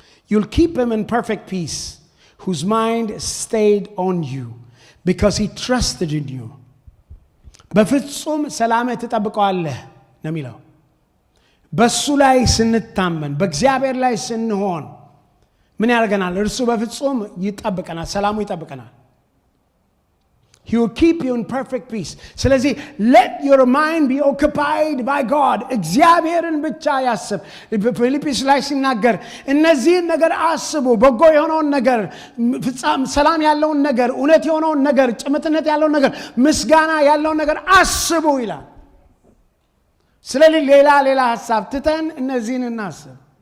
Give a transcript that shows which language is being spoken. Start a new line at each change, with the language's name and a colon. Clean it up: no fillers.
English: You'll keep him in perfect peace whose mind stayed on you because he trusted in you.
Amharic: በፍጹም ሰላም ተጠብቀዋለህ ነው የሚለው። በሱ ላይ ስንታመን በእግዚአብሔር ላይ ስንሆን ምን ያደርገናል? እርሱ በፍጹም ይጠብቀናል፣ ሰላሙ ይጠብቀናል።
English: He will keep you in perfect peace.
Amharic: ስለዚህ
English: let your mind be occupied by God.
Amharic: እግዚአብሔርን ብቻ ያስብ። ፊልጵስ ላይ ሲናገር እነዚህን ነገር አስቡ፣ በጎ የሆነውን ነገር፣ ሰላም ያለውን ነገር፣ እውነት የሆነውን ነገር፣ ጭምትነት ያለውን ነገር፣ ምስጋና ያለውን ነገር አስቡ ይላል። ስለዚህ ሌላ ሐሳብ ትተን እነዚህን እናስብ።